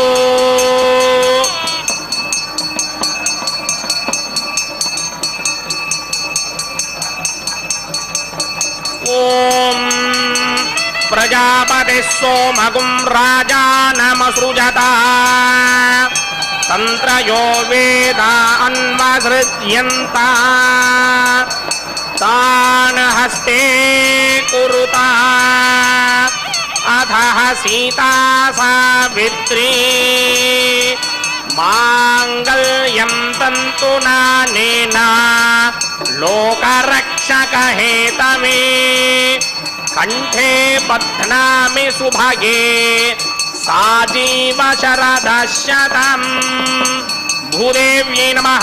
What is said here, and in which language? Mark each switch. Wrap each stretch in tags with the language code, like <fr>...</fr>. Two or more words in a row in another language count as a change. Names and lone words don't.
<sa>ಓಂ ಪ್ರಜಾಪತಿ ಸೋಮಗುಂ ರಾಜಾನಮಸೃಜತ ತಂತ್ರಯೋ ವೇದ ಅನ್ವಸೃಜ್ಯಂತ ತಾನ್ ಹಸ್ತೆ ಕುರುತ ಅಥ ಸೀತಾ ಸಾವಿತ್ರೀ మాంగళ్యం తంతునానేన లోకరక్షకహేతమే కంఠే బధ్నామి సుభగే సాజీవ శరదశతం. భూదేవ్యై నమః.</sa>